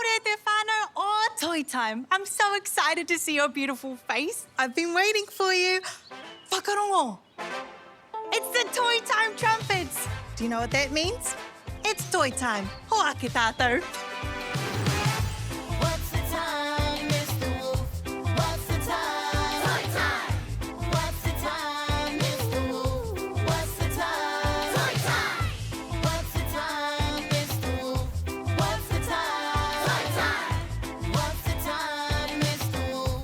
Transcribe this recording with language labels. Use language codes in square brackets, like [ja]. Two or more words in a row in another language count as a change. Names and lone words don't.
[mi] te whanau o Toi Time. [en] I'm so excited to see your beautiful face. I've been waiting for you. [mi] Whakarongo. [en] It's the Toi Time trumpets. Do you know what that means? It's Toi Time. [mi] Hoa ke tātou. [en] What's the time, Mr. Wolf? What's the time? Toi time. What's the time, Mr. Wolf? What's the time? Toi time. What's the time, Mr. Wolf? What's the time? Toi time. What's the time, Mr. Wolf?